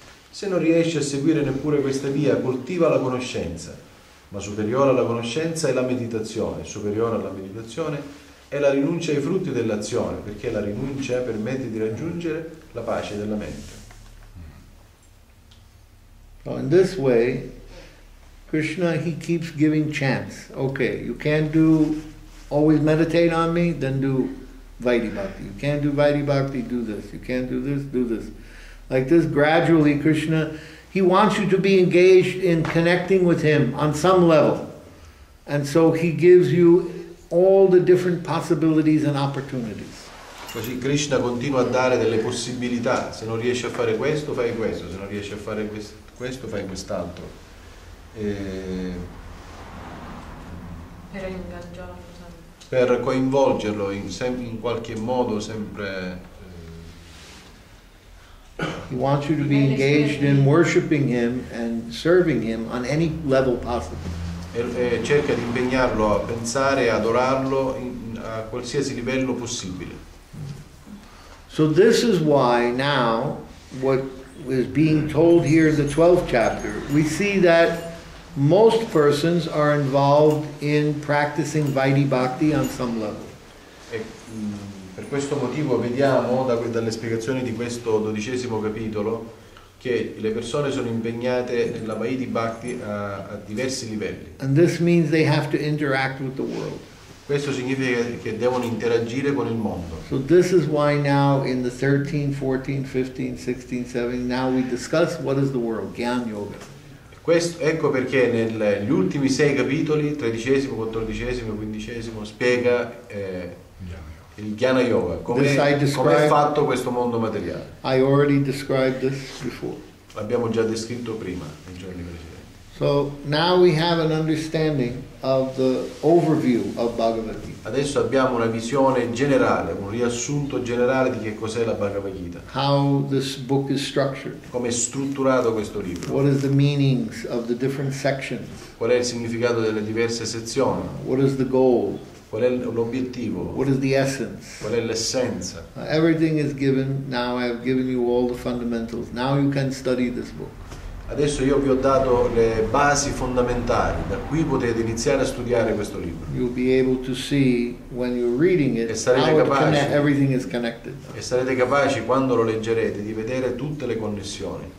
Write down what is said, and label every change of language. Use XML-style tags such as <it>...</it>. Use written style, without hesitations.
<it>Se non riesci a seguire neppure questa via, coltiva la conoscenza, ma superiore alla conoscenza è la meditazione, superiore alla meditazione è la rinuncia ai frutti dell'azione, perché la rinuncia permette di raggiungere la pace della mente.</it> <en>So in this way, Krishna, he keeps giving chance. Okay, you can't always meditate on me, then do Vaidhi Bhakti. You can't do Vaidhi Bhakti, do this. You can't do this, do this. Like this, gradually, Krishna, he wants you to be engaged in connecting with him on some level. And so he gives you all the different possibilities and opportunities.</en> <it>Così Krishna continua a dare delle possibilità. Se non riesci a fare questo, fai questo. Se non riesci a fare questo, fai quest'altro. Per ingaggiarlo sempre. Per coinvolgerlo in qualche modo sempre.</it> <en>He wants you to be engaged in worshiping him and serving him on any level possible.</en> <it>E cerca di impegnarlo a pensare e adorarlo a qualsiasi livello possibile.</it> <en>So this is why now what is being told here in the 12th chapter, we see that most persons are involved in practicing Vaidhi Bhakti on some level.</en> <it>Per questo motivo vediamo dalle spiegazioni di questo 12° capitolo che le persone sono impegnate nella Vaidhi Bhakti a diversi livelli.</it> <en>And this means they have to interact with the world.</en> <it>Questo significa che devono interagire con il mondo.</it> <en>So this is why now in the 13, 14, 15, 16, 17, now we discuss what is the world, Gyan Yoga.</en> <it>Ecco perché negli ultimi 6 capitoli, 13, 14, 15, spiega il Jnana Yoga, come è fatto questo mondo materiale.</it> <en>I already described this before.</en> <it>L'abbiamo già descritto prima, nei giorni precedenti.</it> <en>So now we have an understanding of the overview of Bhagavad Gita.</en> <it>Adesso abbiamo una visione generale, un riassunto generale di che cos'è la Bhagavad Gita.</it> <en>How this book is structured.</en> <it>Come è strutturato questo libro.</it> <en>What is the meanings of the different sections?</en> <it>Qual è il significato delle diverse sezioni?</it> <en>What is the goal?</en> <it>Qual è l'obiettivo?</it> <en>What is the essence?</en> <it>Qual è l'essenza?</it> <en>Everything is given. Now I have given you all the fundamentals. Now you can study this book.</en> <it>Adesso io vi ho dato le basi fondamentali, da qui potete iniziare a studiare questo libro.</it> <en>You'll be able to see when you're reading it how everything is connected.</en> <it>E sarete capaci quando lo leggerete di vedere tutte le connessioni.</it>